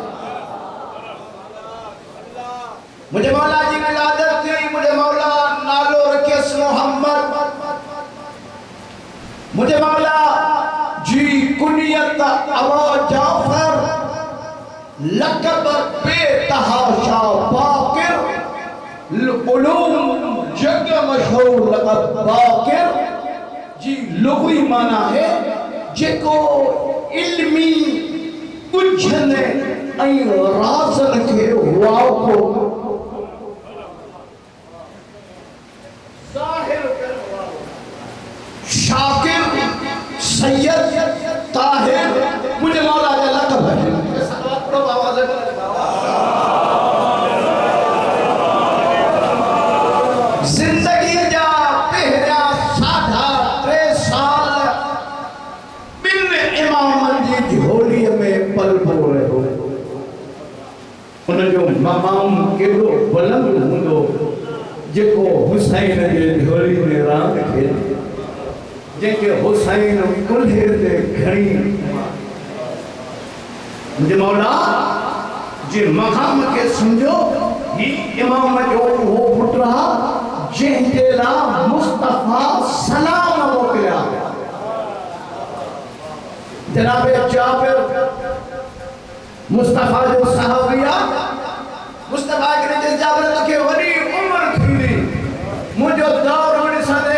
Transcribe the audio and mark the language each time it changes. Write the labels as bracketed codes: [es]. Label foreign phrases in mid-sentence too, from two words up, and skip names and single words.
[sd] मुझे मौला जी विलादत थी मुझे मौला नालो रखियस मोहम्मद मुझे मौला जी कुनियत अबू जाफर लक़ब बेतहाशा बाकिर उलूम जग मशहूर लक़ब बाकिर जी लुग़वी माना है जेको इल्मी कुझन ऐं राज़न खे वाको शाकिर सैयद ताहिर मुझे मौला का लक़ब है जिंदगी जा पहरिया 3.5 साल बिन इमामनि जी झोलीअ में पलबो रहियो उन जो मक़ाम केॾो बुलंद हूंदो जेको हुसैन जे झोली में रांद खेले जेके हुसैन कुल्हे ते घणी मुझे मौला जे मक़ाम के समझो ही इमाम जो वो पुटरा जंहिंजे लाइ मुस्तफ़ा सलाम मोकिलिया जनाब जाबिर मुस्तफ़ा जो सहाबिया मुस्तफ़ा के जाबिर खे वॾी उम्र थींदी मुंहिंजो दौर वठी सघे